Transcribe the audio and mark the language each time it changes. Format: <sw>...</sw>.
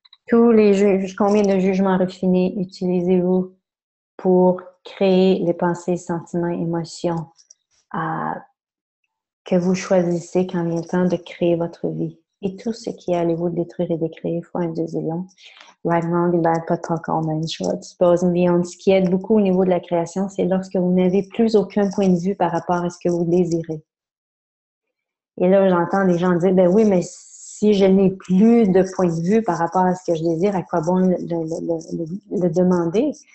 <fr>Combien de jugements raffinés utilisez-vous pour créer les pensées, sentiments, émotions que vous choisissez quand vient le temps de créer votre vie? Et tout ce qui est, allez-vous détruire et décréer fois un gazillion.</fr> <en>Right, wrong, bad, protocol, nine, short, suppose and beyond.</en> <fr>Ce qui aide beaucoup au niveau de la création, c'est lorsque vous n'avez plus aucun point de vue par rapport à ce que vous désirez. Et là, j'entends des gens dire, ben oui, mais si je n'ai plus de point de vue par rapport à ce que je désire, à quoi bon le demander?</fr>